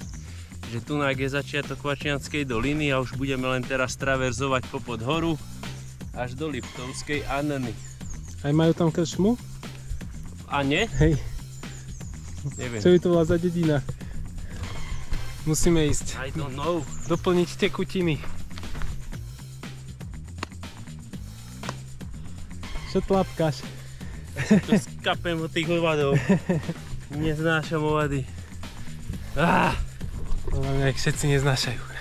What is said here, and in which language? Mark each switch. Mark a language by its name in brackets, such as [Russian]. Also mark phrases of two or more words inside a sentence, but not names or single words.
[Slovak] Že tu je začiatok Vačianskej doliny a už budeme len teraz traverzovať popod horu až do Liptovskej Anny. Aj majú tam krčmu? A nie? Hej. Neviem. Čo by to bola za dedina? Musíme ísť. [English] I don't know. [Slovak] Doplniť tekutiny. Čo tlapkáš? Tu skapem od tých hovadov. Neznášam hovady. Hlavne, ak všetci neznášajú.